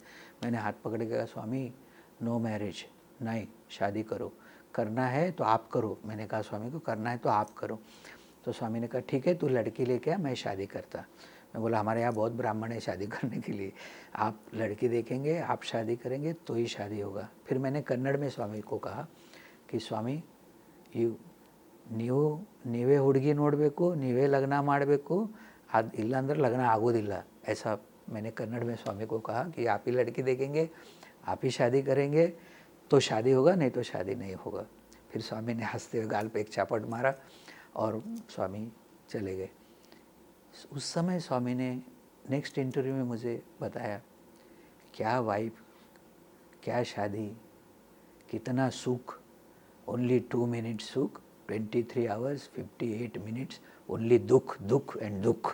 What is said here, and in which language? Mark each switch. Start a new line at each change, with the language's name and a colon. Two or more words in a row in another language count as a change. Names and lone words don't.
Hindi: मैंने हाथ पकड़ के कहा, स्वामी
English: no marriage,
Hindi: नहीं शादी करो, करना है तो आप करो। मैंने कहा स्वामी को करना है तो आप करो। तो स्वामी ने कहा ठीक है, तू लड़की लेके आ, मैं शादी करता। मैं बोला हमारे यहाँ बहुत ब्राह्मण है शादी करने के लिए, आप लड़की देखेंगे, आप शादी करेंगे तो ही शादी होगा। फिर मैंने कन्नड़ में स्वामी को कहा कि स्वामी
Kannada: ನೀವೇ ಹುಡುಗಿ ನೋಡಬೇಕು, ನೀವೇ लग्न ಮಾಡಬೇಕು, ಅದು ಇಲ್ಲಾಂದ್ರೆ लग्न ಆಗೋದಿಲ್ಲ।
Hindi: ऐसा मैंने कन्नड़ में स्वामी को कहा कि आप ही लड़की देखेंगे, आप ही शादी करेंगे तो शादी होगा, नहीं तो शादी नहीं होगा। फिर स्वामी ने हंसते हुए गाल पे एक चापट मारा और स्वामी चले गए। उस समय स्वामी ने
English: next interview
Hindi: में मुझे बताया, क्या वाइफ, क्या शादी, कितना सुख,
English: only 2 minute
Hindi: सुख,
English: 23 hours 58 minutes only
Hindi: दुख, दुख एंड दुख।